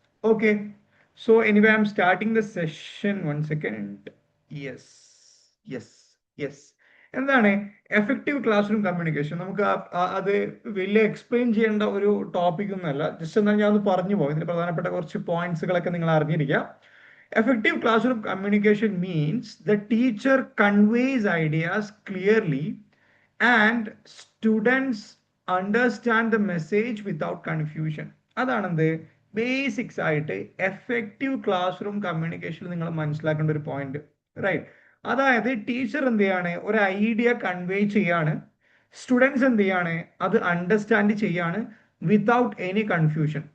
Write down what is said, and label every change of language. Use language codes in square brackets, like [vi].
[en] Okay, so anyway I am starting the session. 1 second. [ml] Yes, yes, yes. എന്താണ് effective class room communication? നമുക്ക് അത് വലിയ explain ചെയ്യേണ്ട ഒരു ടോപ്പിക് ഒന്നുമല്ല. ജസ്റ്റ് എന്നാൽ ഞാൻ ഒന്ന് പറഞ്ഞു പോകും, ഇതിന് പ്രധാനപ്പെട്ട കുറച്ച് പോയിന്റ്സുകളൊക്കെ നിങ്ങൾ അറിഞ്ഞിരിക്കുക. [en] Effective classroom communication means the teacher conveys ideas clearly and students understand the message without confusion. [ml] അതാണെന്ത് basics ആയിട്ട് എഫക്റ്റീവ് ക്ലാസ് റൂം കമ്മ്യൂണിക്കേഷൻ നിങ്ങൾ മനസ്സിലാക്കേണ്ട ഒരു പോയിന്റ്, റൈറ്റ്? അതായത് ടീച്ചർ എന്ത് ചെയ്യാണ്, ഒരു ഐഡിയ കൺവേ ചെയ്യാണ്, സ്റ്റുഡൻസ് എന്ത് ചെയ്യാണ്, അത് അണ്ടർസ്റ്റാൻഡ് ചെയ്യാണ് [en] Without any confusion.